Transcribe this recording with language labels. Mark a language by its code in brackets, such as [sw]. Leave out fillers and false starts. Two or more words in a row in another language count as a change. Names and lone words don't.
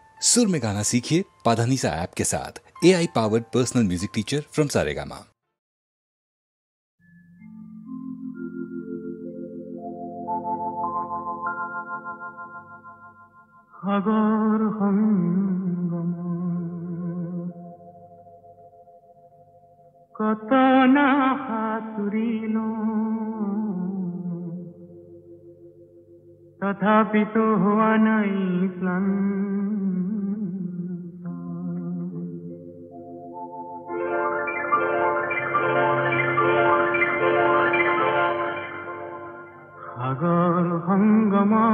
[hi] सुर में गाना सीखिए पाधानीसा ऐप के साथ। [en] AI powered personal music teacher from [hi] सारेगामा। [as] সাগর সংগম কত না সাঁতুৰিল তথাপিতো হোৱা নাই ক্লান্ত সাগৰ সংগম